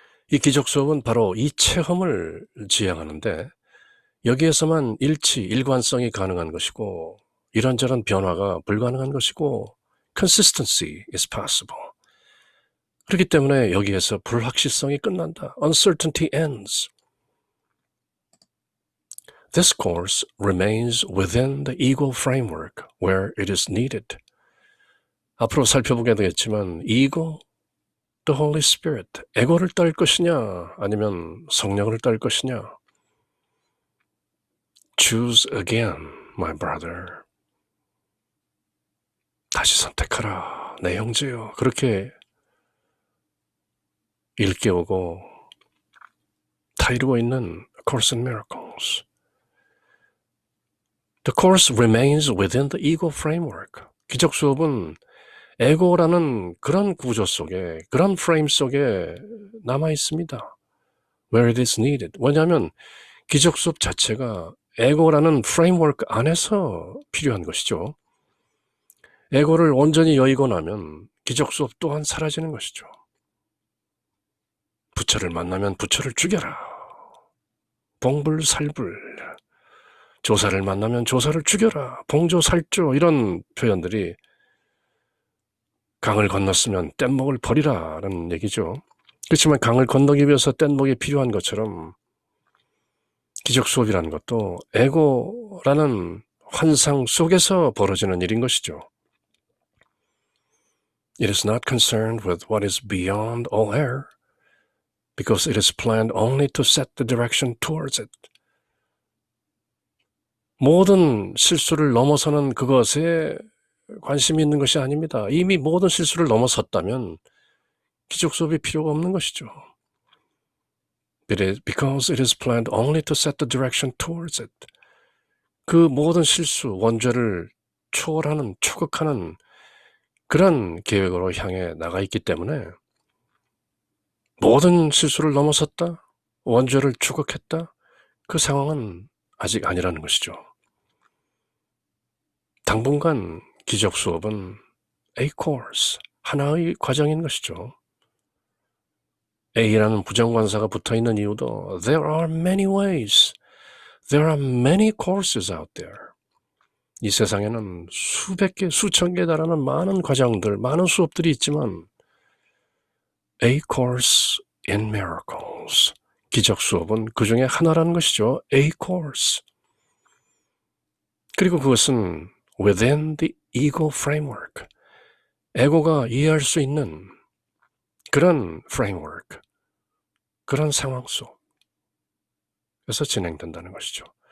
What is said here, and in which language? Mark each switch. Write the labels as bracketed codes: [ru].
[ko] 이 기적 수업은 바로 이 체험을 지향하는데 여기에서만 일치, 일관성이 가능한 것이고 이런저런 변화가 불가능한 것이고 [en] consistency is possible. [ko] 그렇기 때문에 여기에서 불확실성이 끝난다. [en] Uncertainty ends. This course remains within the ego framework where it is needed. [ko] 앞으로 살펴보게 되겠지만 ego, the Holy Spirit, 에고를 딸 것이냐 아니면 성령을 딸 것이냐. [en] Choose again, my brother. [ko] 다시 선택하라, 내 형제여. 그렇게 일깨우고 다 이루고 있는 A Course in Miracles. [en] The course remains within the ego framework. [ko] 기적 수업은 에고라는 그런 구조 속에, 그런 프레임 속에 남아 있습니다. [en] Where it is needed. [ko] 왜냐하면 기적 수업 자체가 에고라는 프레임워크 안에서 필요한 것이죠. 에고를 온전히 여의고 나면 기적 수업 또한 사라지는 것이죠. 부처를 만나면 부처를 죽여라. 봉불살불. 조사를 만나면 조사를 죽여라. 봉조살조. 이런 표현들이 강을 건넜으면 뗏목을 버리라라는 얘기죠. 그렇지만 강을 건너기 위해서 뗏목이 필요한 것처럼 기적 수업이라는 것도 에고라는 환상 속에서 벌어지는 일인 것이죠. [en] It is not concerned with what is beyond all error because it is planned only to set the direction towards it. [ko] 모든 실수를 넘어서는 그것에 관심이 있는 것이 아닙니다. 이미 모든 실수를 넘어섰다면 기적 수업이 필요가 없는 것이죠. [en] Because it is planned only to set the direction towards it. [ko] 그 모든 실수, 원죄를 초월하는, 초극하는 그런 계획으로 향해 나가 있기 때문에 모든 실수를 넘어섰다, 원죄를 추격했다, 그 상황은 아직 아니라는 것이죠. 당분간 기적 수업은 A course, 하나의 과정인 것이죠. A라는 부정관사가 붙어있는 이유도 [en] There are many ways, there are many courses out there. [ko] 이 세상에는 수백 개, 수천 개에 달하는 많은 과정들, 많은 수업들이 있지만 A course in miracles, 기적 수업은 그 중에 하나라는 것이죠. [en] A course. [ko] 그리고 그것은 [en] within the ego framework, [ko] 에고가 이해할 수 있는 그런 framework, 그런 상황 속에서 진행된다는 것이죠.